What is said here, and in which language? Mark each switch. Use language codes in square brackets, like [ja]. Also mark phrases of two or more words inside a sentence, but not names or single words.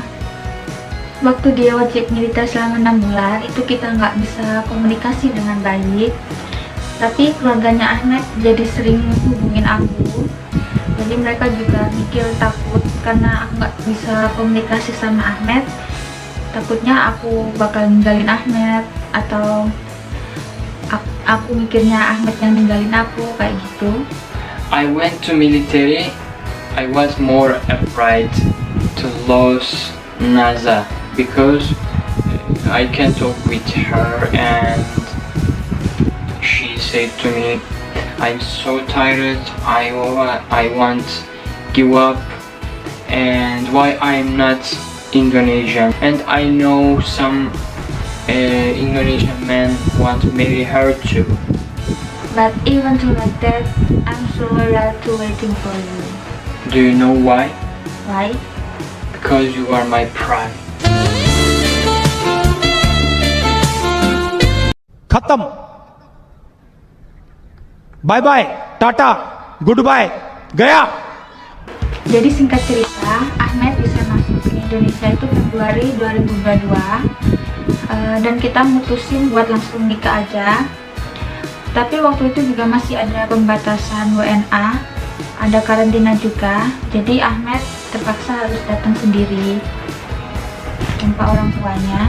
[id] Waktu dia wajib militer selama 6 bulan itu kita nggak bisa komunikasi dengan baik, tapi keluarganya Ahmed jadi sering hubungin aku, jadi mereka juga mikir takut karena aku nggak bisa komunikasi sama Ahmed, takutnya aku bakal ninggalin Ahmed, atau aku mikirnya Ahmed yang ninggalin aku kayak gitu. [en] I went to military. I was more afraid to lose Naza because I can talk with her and she said to me, I'm so tired, I want give up, and why I'm not Indonesian, and I know some Indonesian men want to marry her too. But even to like that, I'm so loyal to waiting for you. Do you know why? Why? Because you are my pride. खत्म bye bye ta ta good bye गया. [id] Jadi singkat cerita, Ahmed bisa masuk ke Indonesia itu Februari 2022, dan kita mutusin buat langsung nikah aja. Tapi waktu itu juga masih ada pembatasan WNA, ada karantina juga, jadi Ahmed terpaksa harus datang sendiri tanpa orang tuanya.